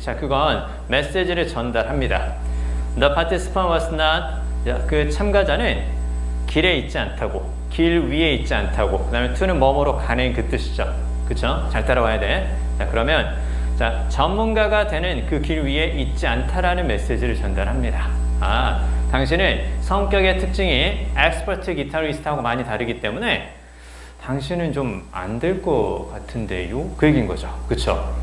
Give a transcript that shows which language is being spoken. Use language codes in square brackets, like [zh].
[ko] 자, 그건 메시지를 전달합니다. [en] The participant was not. [ko] 그 참가자는 길에 있지 않다고, 길 위에 있지 않다고, 그 다음에 to는 뭐뭐로 가는 그 뜻이죠. 그쵸? 잘 따라와야 돼. 자, 그러면 전문가가 되는 그 길 위에 있지 않다라는 메시지를 전달합니다. 당신은 성격의 특징이 엑스퍼트 기타리스트하고 많이 다르기 때문에 당신은 좀 안 될 것 같은데요? 그 얘기인 거죠. 그쵸?